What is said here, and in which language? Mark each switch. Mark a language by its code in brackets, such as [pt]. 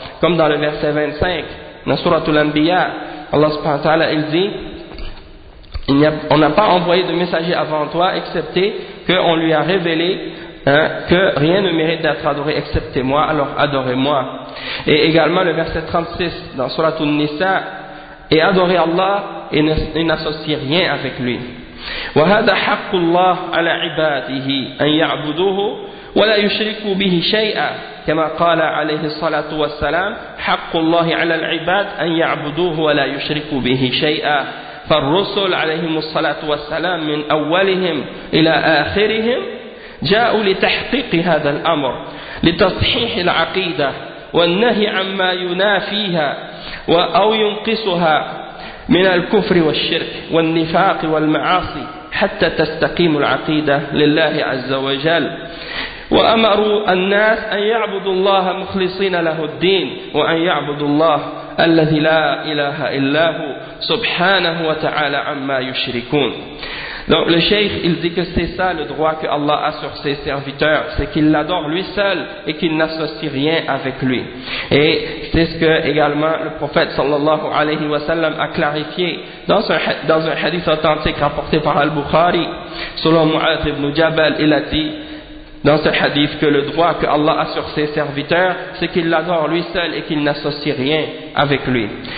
[fr] Comme dans le verset 25, dans Suratul Anbiya, Allah subhanahu wa ta'ala il dit, on n'a pas envoyé de messager avant toi, excepté qu'on lui a révélé que rien ne mérite d'être adoré excepté moi, alors adorez-moi. Et également le verset 36 dans Surat An-Nisa, et adorez Allah et n'associez rien avec lui. [ar] وهذا حق الله على عباده ان يعبدوه ولا يشركوا به شيئا كما قال عليه الصلاه والسلام حق الله على العباد ان يعبدوه ولا يشركوا به شيئا فالرسل عليهم الصلاه والسلام من اولهم الى اخرهم جاءوا لتحقيق هذا الامر لتصحيح العقيده والنهي عما ينافيها أو ينقصها من الكفر والشرك والنفاق والمعاصي حتى تستقيم العقيدة لله عز وجل وأمروا الناس أن يعبدوا الله مخلصين له الدين وأن يعبدوا الله الذي لا إله إلا هو سبحانه وتعالى عما يشركون. [fr] Donc le cheikh, il dit que c'est ça le droit que Allah a sur ses serviteurs, c'est qu'il l'adore lui seul et qu'il n'associe rien avec lui. Et c'est ce que également le prophète sallallahu alayhi wa sallam a clarifié dans un hadith authentique rapporté par Al-Bukhari, selon Mu'adh ibn Jabal, il a dit dans ce hadith que le droit que Allah a sur ses serviteurs, c'est qu'il l'adore lui seul et qu'il n'associe rien avec lui.